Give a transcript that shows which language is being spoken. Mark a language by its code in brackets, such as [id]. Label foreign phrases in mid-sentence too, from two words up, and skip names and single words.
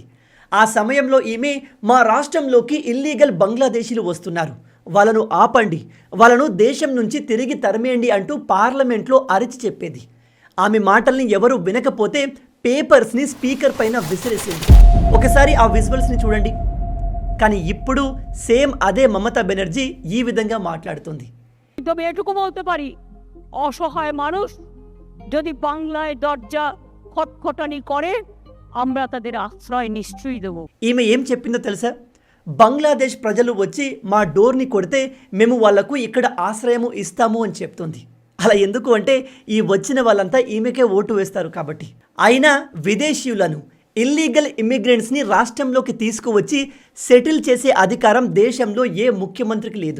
[te] ఆ సమయంలో ఈమె మా రాష్ట్రంలోకి ఇల్లీగల్ బంగ్లాదేశీలు వస్తున్నారు, వాళ్ళను ఆపండి, వాళ్ళను దేశం నుంచి తిరిగి తరిమేయండి అంటూ పార్లమెంట్లో అరిచి చెప్పేది. ఆమె మాటల్ని ఎవరు వినకపోతే పేపర్స్ని స్పీకర్ పైన విసిరేసేది. ఒకసారి ఆ విజువల్స్ని చూడండి. కానీ ఇప్పుడు సేమ్ అదే మమతా బెనర్జీ ఈ విధంగా మాట్లాడుతుంది. [bn] তবে এটুকু বলতে পারি, অসহায় মানুষ যদি বাংলায় দরজা খটখটানি করে আমরা তাদের আশ্রয় নিশ্চয়ই দেব. [te] ఈమె ఏం చెప్పిందో తెలుసా? బంగ్లాదేశ్ ప్రజలు వచ్చి మా డోర్ని కొడితే మేము వాళ్లకు ఇక్కడ ఆశ్రయము ఇస్తాము అని చెప్తుంది. అలా ఎందుకు అంటే ఈ వచ్చిన వాళ్ళంతా ఈమెకే ఓటు వేస్తారు కాబట్టి. అయినా విదేశీయులను, [en] illegal immigrantsని [te] రాష్ట్రంలోకి తీసుకువచ్చి సెటిల్ చేసే అధికారం దేశంలో ఏ ముఖ్యమంత్రికి లేదు.